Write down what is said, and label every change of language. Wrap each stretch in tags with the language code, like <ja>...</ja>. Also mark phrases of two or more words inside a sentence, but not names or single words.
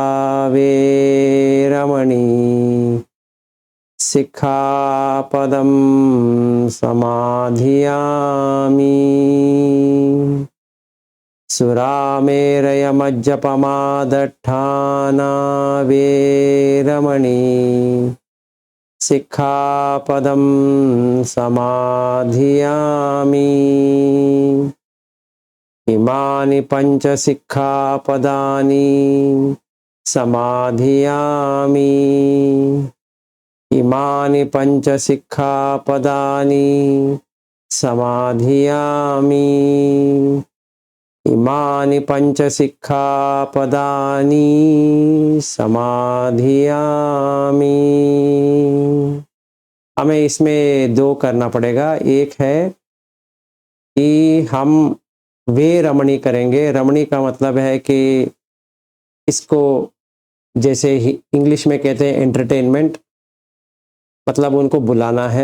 <pi>वेरमणि, सिक्खापदं समाधियामि, सुरामेरयमज्जपमादट्ठाना वेरमणि, सिक्खापदं समाधियामि, इमानि पंच सिक्खापदानि समाधियामि, इमानि पंच सिक्खापदानि समाधियामि, इमानि पंच सिक्खापदानि समाधियामि।</pi> <hi>हमें इसमें दो करना पड़ेगा। एक है कि हम वे रमणी करेंगे। रमणी का मतलब है कि इसको जैसे ही इंग्लिश में कहते हैं एंटरटेनमेंट, मतलब उनको बुलाना है।</hi>